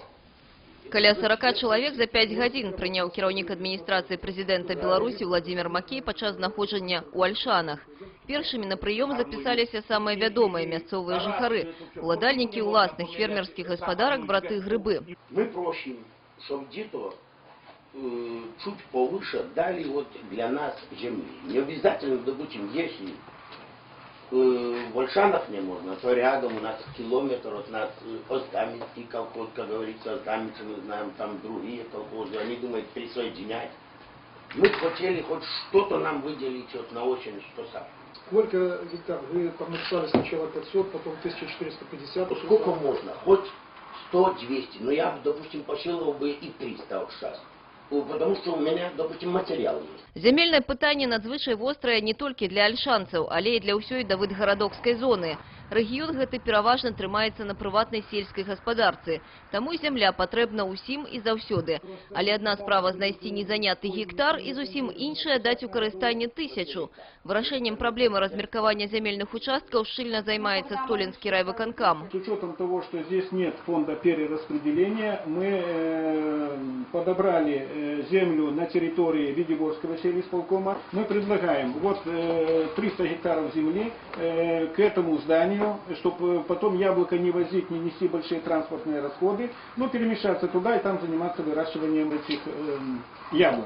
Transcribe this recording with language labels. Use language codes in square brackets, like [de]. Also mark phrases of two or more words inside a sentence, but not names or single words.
[be] Каля 40 чалавек за 5 гадзін прыняў кіраўнік адміністрацыі прэзідэнта Беларусі Владзімір Макей падчас знаходжання ў Альшанах. Першымі на прыём запісаліся самыя вядомыя мясцовыя жыхары, уладальнікі ўласных фермерскіх гаспадарак браты Грыбы. [ru] Мы просим, чтобы где-то чуть повыше дали вот для нас земли. Не обязательно, допустим, если в Ольшанах не можно, то рядом у нас километр от нас Остаминский колхоз, как говорится, Остаминцы мы знаем, там другие колхозы, они думают присоединять. Мы хотели хоть что-то нам выделить вот на очень что сам. Сколько гектар? Вы там написали сначала 500, потом 1450. Сколько можно? Хоть 100-200, но я, допустим, посчитал бы и 300 вот сейчас. Потому что у меня, допустим, материал есть. [be] Зямельнае пытанне надзвычай вострае не толькі для альшанцаў, але і для ўсёй давыдгарадокскай зоны. Рэгіён гэты пераважна трымаецца на прыватнай сельскай гаспадарцы. Таму зямля патрэбна ўсім і заўсёды. Але адна справа знайсці незаняты гектар і зусім іншая даць у карыстанне 1000. Вырашэннем праблемы размеркавання земельных участкаў шчыльна займаецца Толинский райвыканкам. [ru] С учетом того, что здесь нет фонда перераспределения, мы подобрали землю на территории Видиборского сельисполкома. Мы предлагаем вот 300 гектаров земли к этому зданию, чтобы потом яблоко не возить, не нести большие транспортные расходы, но перемещаться туда и там заниматься выращиванием этих яблок.